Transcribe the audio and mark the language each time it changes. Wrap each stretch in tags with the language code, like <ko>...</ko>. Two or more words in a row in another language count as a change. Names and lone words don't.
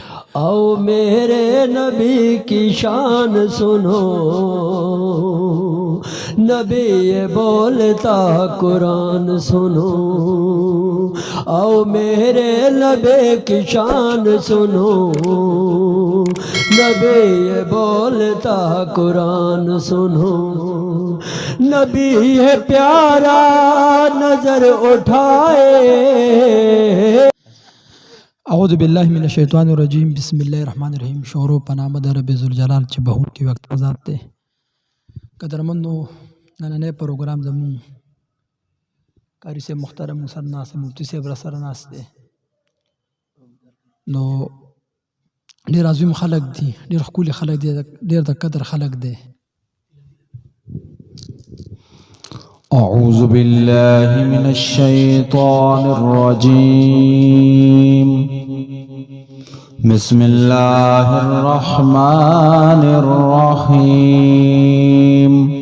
<ur>او میرے نبی کی شان سنو، نبی یہ بولتا قرآن سنو، او میرے نبی کی شان سنو، نبی یہ بولتا قرآن سنو، نبی ہے پیارا نظر اٹھائے۔</ur> <ar>اعوذ باللہ من الشیطان الرجیم، بسم اللہ الرحمن الرحیم۔</ar> <ps>شعر و پناہ د رب ذوالجلال چې بهون کې وقت آزاد دی. قدرمنو نننی پروګرام زمون قاری صاحب محترم سر ناست دی، مفتی صاحب را سره ناست دی، نو ډېر عظیم خلک دي، ډېر ښکلي خلک دي، ډېر د قدر خلک دی.</ps> <ar>أعوذ بالله من الشيطان الرجيم. بسم الله الرحمن الرحيم.</ar>